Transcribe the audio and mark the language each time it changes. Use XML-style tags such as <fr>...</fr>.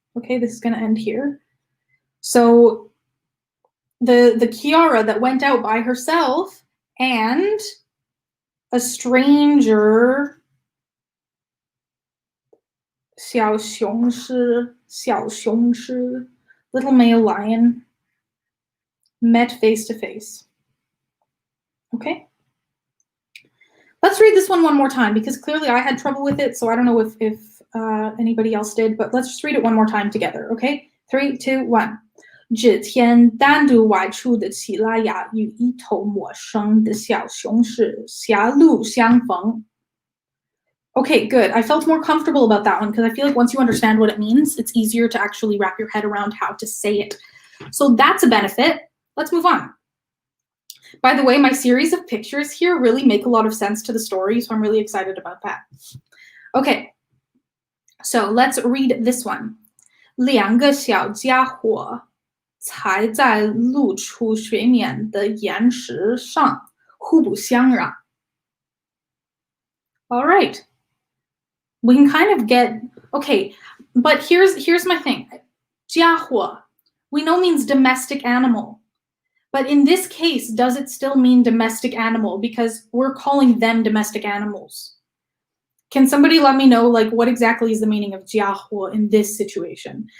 <en>Okay, this is going to end here. So the Kiara that went out by herself and a stranger 小雄狮 little male lion met face to face. Okay. Let's read this one more time because clearly I had trouble with it, so I don't know if anybody else did, but let's just read it one more time together, okay? 3, 2, 1.</en> <zh>这天单独外出的奇拉雅与一头陌生的小雄狮狭路相逢。</zh> <en>Okay, good. I felt more comfortable about that one because I feel like once you understand what it means, it's easier to actually wrap your head around how to say it. So that's a benefit. Let's move on. By the way, my series of pictures here really make a lot of sense to the story, so I'm really excited about that. Okay, so let's read this one.</en> <zh>两个小家伙踩在露出水面的岩石上，互不相让。</zh> <en>All right. We can kind of get, okay, but here's my thing. 家伙, we know means domestic animal. But in this case, does it still mean domestic animal? Because we're calling them domestic animals. Can somebody let me know, like, what exactly is the meaning of 家伙 in this situation?</en>